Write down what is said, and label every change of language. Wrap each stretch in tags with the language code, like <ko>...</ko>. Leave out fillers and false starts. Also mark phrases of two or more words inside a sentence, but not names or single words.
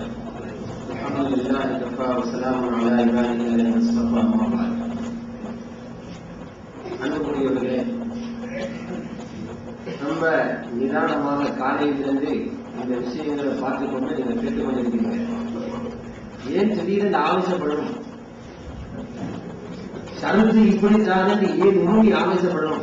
<ar>الحمد لله كفى وسلام على عباده الذين اصطفى. أما بعد.</ar> <ta>அன்புக்குரியவர்களே, ரொம்ப நிதானமாக காலையிலிருந்து இந்த விஷயங்களை பார்த்துக் கொண்டு நீங்க கேட்டுக்கொண்டிருக்கீங்க. ஏன் திடீரென்று ஆவேசப்படணும்? சரத்து இப்படித்தான் ஏன் மூடி ஆவேசப்படணும்?</ta>